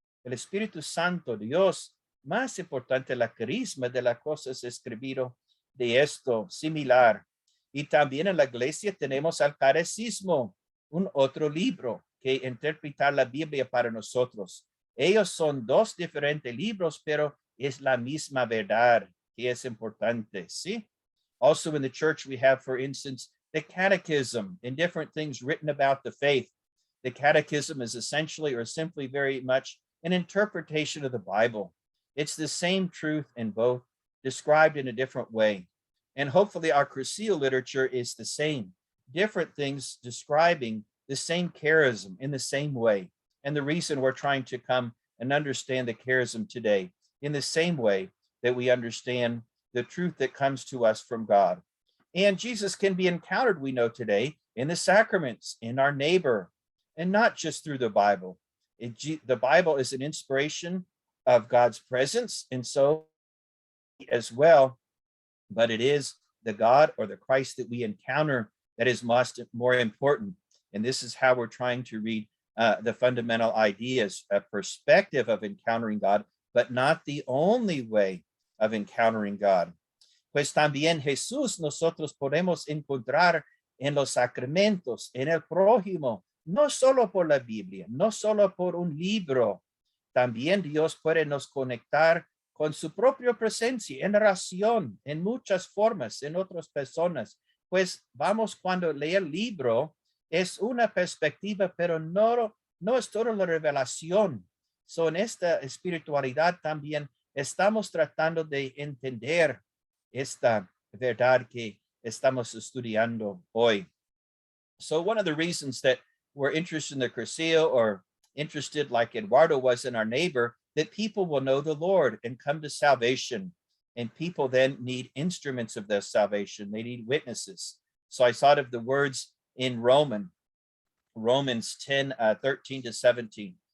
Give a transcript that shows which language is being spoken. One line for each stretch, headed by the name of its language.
Spanish: El Espíritu Santo, Dios, más importante la carisma de las cosas escribido de esto, similar. Y también en la iglesia tenemos al catecismo, un otro libro que interpretar la Biblia para nosotros. Ellos son dos diferentes libros, pero es la misma verdad que es importante, ¿sí?
English: Also in the church we have, for instance, the catechism and different things written about the faith. The catechism is essentially or simply very much an interpretation of the Bible. It's the same truth in both, described in a different way. And hopefully our Cursillo literature is the same, different things describing the same charism in the same way. And the reason we're trying to come and understand the charism today in the same way that we understand the truth that comes to us from God. And Jesus can be encountered, we know today, in the sacraments, in our neighbor, and not just through the Bible. The Bible is an inspiration of God's presence, and so as well, but it is the God or the Christ that we encounter that is more important. And this is how we're trying to read the fundamental ideas, a perspective of encountering God, but not the only way of encountering God.
Spanish: Pues también Jesús nosotros podemos encontrar en los sacramentos, en el prójimo, no solo por la Biblia, no solo por un libro. También Dios puede nos conectar con su propia presencia en oración, en muchas formas, en otras personas. Pues vamos, cuando lee el libro, es una perspectiva, pero no es toda la revelación. So, en esta espiritualidad también estamos tratando de entender esta verdad que estamos estudiando hoy.
English: So one of the reasons that we're interested in the Cursillo, or interested like Eduardo was in our neighbor, that people will know the Lord and come to salvation. And people then need instruments of their salvation. They need witnesses. So I thought of the words in Romans 10, 13 to 17.